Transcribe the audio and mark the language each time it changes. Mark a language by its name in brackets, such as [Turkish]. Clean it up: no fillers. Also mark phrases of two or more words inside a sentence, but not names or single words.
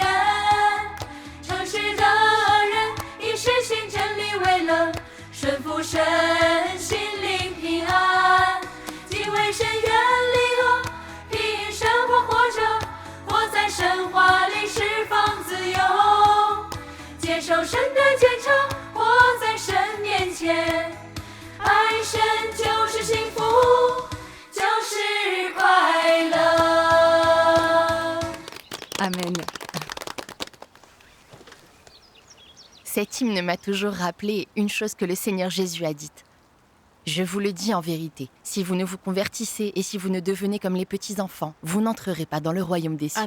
[Chinese] 城市的人以实行真理为乐，顺服神，心灵平安，敬畏神，远离恶，凭生活活着，活在神话里释放自由，接受神的鉴察，活在神面前，爱神就是幸福，就是快乐。 Amen. [French] Cet hymne m'a toujours rappelé une chose que le Seigneur Jésus a dite. Je vous le dis en vérité, si vous ne vous convertissez et si vous ne devenez comme les petits-enfants, vous n'entrerez pas dans le royaume des cieux.